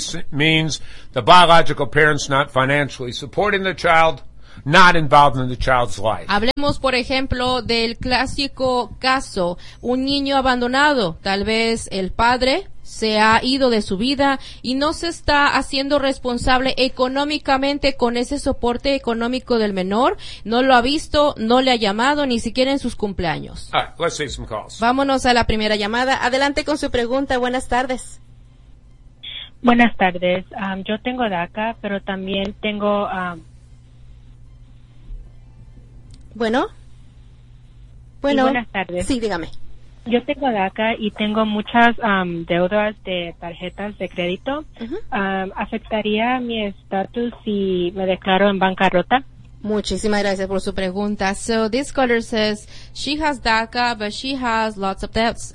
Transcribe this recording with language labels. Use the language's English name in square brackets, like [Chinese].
[English] Means the biological parents not financially supporting the child, not involved in the child's life. [Spanish] Hablemos, por ejemplo, del clásico caso, un niño abandonado, tal vez el padre se ha ido de su vida y no se está haciendo responsable económicamente con ese soporte económico del menor. No lo ha visto, no le ha llamado, ni siquiera en sus cumpleaños. [English] All right, let's take some calls. [Spanish] Vámonos a la primera llamada. Adelante con su pregunta. Buenas tardes. Buenas tardes. Yo tengo DACA, pero también tengo... Bueno. Sí, buenas tardes. Sí, dígame. Yo tengo DACA y tengo muchas deudas de tarjetas de crédito. Uh-huh. ¿Afectaría mi estatus si me declaro en bancarrota? Muchísimas gracias por su pregunta. [English] So this caller says she has DACA, but she has lots of debts.